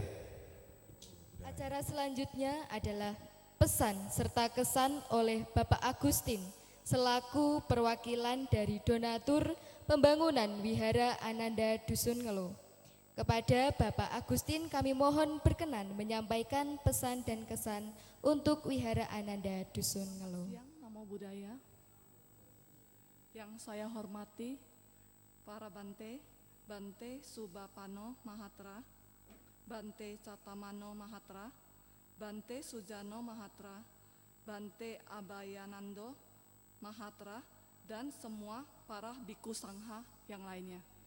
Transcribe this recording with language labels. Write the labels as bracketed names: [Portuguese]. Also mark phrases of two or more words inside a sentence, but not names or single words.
[Indonesian] Acara selanjutnya adalah pesan serta kesan oleh Bapak Agustin selaku perwakilan dari donatur pembangunan Wihara Ananda Dusun Ngelo. Kepada Bapak Agustin kami mohon berkenan menyampaikan pesan dan kesan untuk Wihara Ananda Dusun Ngelo. Yang [Pali] Namo Buddhaya, [Indonesian] yang saya hormati para Bante Subapano Mahatra, Bante Catamano Mahatra, Bante Sujano Mahatra, Bante Abayanando Mahatra, dan semua para biku sangha yang lainnya.